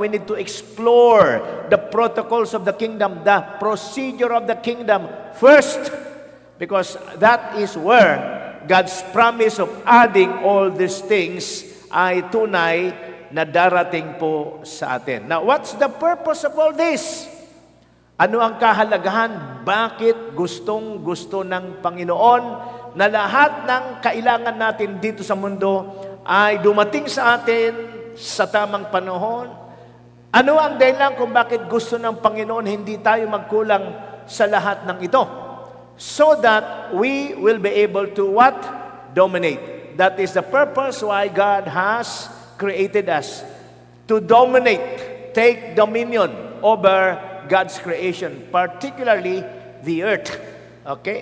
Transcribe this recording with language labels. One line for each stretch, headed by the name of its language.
English: We need to explore the protocols of the kingdom, the procedure of the kingdom first, because that is where God's promise of adding all these things
Filipino: ay tunay na darating po sa atin.
English: Now, what's the purpose of all this?
Filipino: Ano ang kahalagahan? Bakit gustong-gusto ng Panginoon na lahat ng kailangan natin dito sa mundo ay dumating sa atin sa tamang panahon? Ano ang dahilan kung bakit gusto ng Panginoon hindi tayo magkulang sa lahat ng ito?
English: So that we will be able to what? Dominate. That is the purpose why God has created us. To dominate, take dominion over God's creation, particularly the earth. Okay?